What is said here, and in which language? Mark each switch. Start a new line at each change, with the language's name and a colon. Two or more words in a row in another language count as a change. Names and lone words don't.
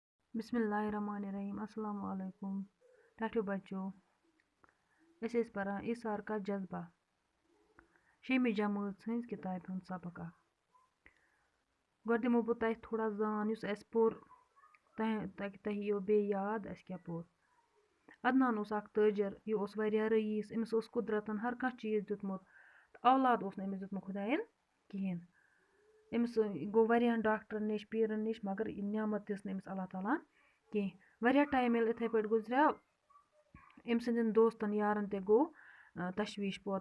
Arabic: بسم اللہ الرحمن الرحیم السلام علیکم
Kashmiri: ٹھٹھو بچو ٲسۍ پران ایثار کا جذبہ شیٚمہِ جمٲژ ہٕنٛز کِتابہِ ہُنٛد سبق اکھ گۄڈٕ دِمو بہٕ تۄہہِ تھوڑا زان یُس اَسہِ پوٚر تۄہہِ یِیو بیٚیہِ یاد اَسہِ کیٛاہ پوٚر عدنان اوس اکھ تٲجر یہِ اوس واریاہ رئیٖس أمِس اوس قُدرتن ہر کانٛہہ چیٖز دیُتمُت تہٕ اولاد اوس نہٕ أمِس دیُتمُت خۄدایَن کِہیٖنۍ أمِس گوٚو واریاہن ڈاکٹرن نِش پیٖرن نِش مگر یہِ نعمت دِژ نہٕ أمِس اللہ تعالیٰ ہن کیٚنٛہہ واریاہ ٹایم ییٚلہِ یِتھَے پٲٹھۍ گُزریو أمۍ سٕنٛدٮ۪ن دوستن یارن تہِ گوٚو تشویٖش پوت